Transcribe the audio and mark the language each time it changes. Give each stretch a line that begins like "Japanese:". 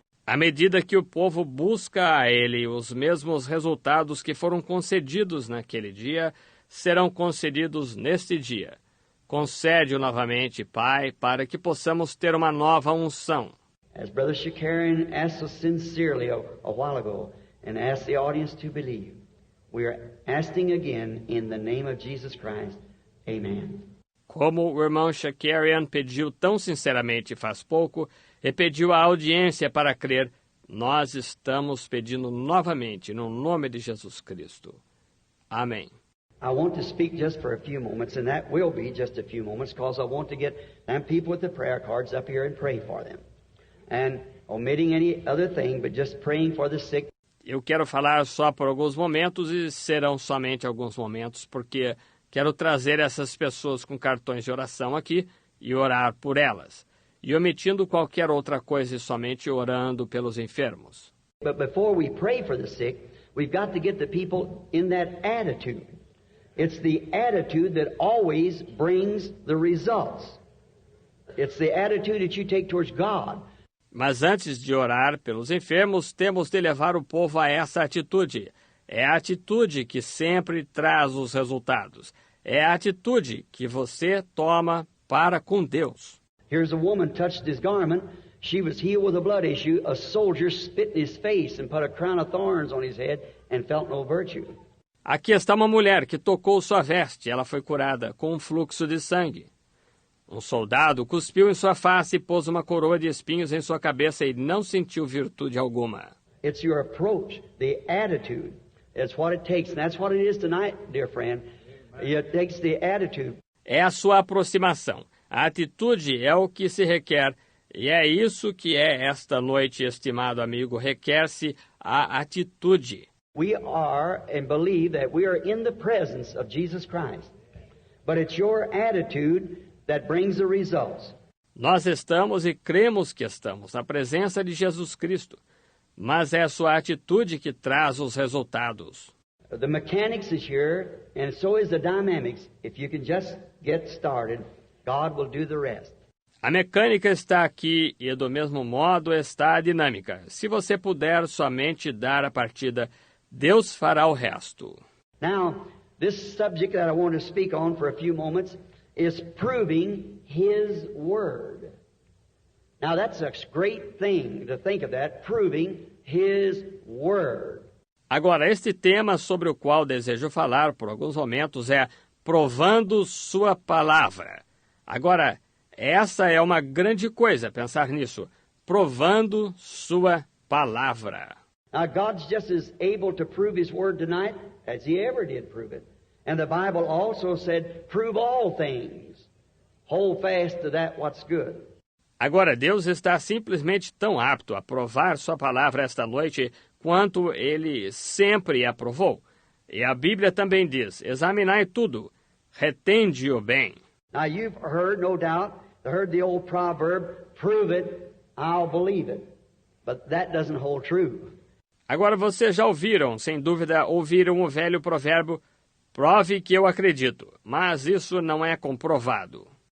Portuguese: À medida que o povo busca a Ele, os mesmos resultados que foram concedidos naquele dia serão concedidos neste dia. Concede-o novamente, Pai, para que possamos ter uma nova unção.
English: As Brother Shakarian asked so sincerely a while ago and asked the audience to believe, we are asking again in the name of Jesus Christ. Amen.
Portuguese: Como o irmão Shakarian pediu tão sinceramente faz pouco e pediu à audiência para crer, nós estamos pedindo novamente no nome de Jesus Cristo. Amém.
English: I want to speak just for a few moments, and that will be just a few moments, because I want to get them people with the prayer cards up here and pray for them. And omitting any other thing, but just praying for the sick.
Portuguese: Eu quero falar só por alguns momentos e serão somente alguns momentos, porque quero trazer essas pessoas com cartões de oração aqui e orar por elas. E omitindo qualquer outra coisa e somente orando pelos enfermos.
English: But before we pray for the sick, we've got to get the people in that attitude. It's the attitude that always brings the results. It's the attitude that you take towards God.
Portuguese: Mas antes de orar pelos enfermos, temos de levar o povo a essa atitude. É a atitude que sempre traz os resultados. É a atitude que você toma para com Deus.
English: Here's a woman touched his garment. She was healed with a blood issue. A soldier spit in his face and put a crown of thorns on his head and felt no virtue.
Portuguese: Aqui está uma mulher que tocou sua veste. Ela foi curada com um fluxo de sangue. Um soldado cuspiu em sua face e pôs uma coroa de espinhos em sua cabeça e não sentiu virtude alguma.
English: It's your approach, the attitude. It's what it takes, and that's what it is tonight, dear friend. It takes the attitude.
Portuguese: É a sua aproximação. A atitude é o que se requer, e é isso que é esta noite, estimado amigo. Requer-se a atitude.
English: We are and believe that we are in the presence of Jesus Christ. But it's your attitude that brings the results.
Portuguese: Nós estamos e cremos que estamos na presença de Jesus Cristo, mas é a sua atitude que traz os resultados.
English: The mechanics is here, and so is the dynamics. If you can just get started, God will do the rest.
Portuguese: A mecânica está aqui e do mesmo modo está a dinâmica. Se você puder somente dar a partida, Deus fará o resto.
English: Now, this subject that I want to speak on for a few moments is proving His Word. Now, that's a great thing to think of that, proving His Word.
Portuguese: Agora, este tema sobre o qual desejo falar por alguns momentos é provando sua palavra. Agora, essa é uma grande coisa, pensar nisso. Provando sua palavra.
English: Now, God's just as able to prove His Word tonight as He ever did prove it. And the Bible also said, prove all things. Hold fast to that what's good.
Portuguese: Agora, Deus está simplesmente tão apto a provar sua palavra esta noite quanto Ele sempre a provou. E a Bíblia também diz, examinai tudo, retende-o bem.
English: Now, you've heard, no doubt, the old proverb, prove it, I'll believe it. But that doesn't hold true.
Portuguese: Agora, vocês já ouviram, sem dúvida, ouviram o velho provérbio, prove que eu acredito, mas isso não é comprovado.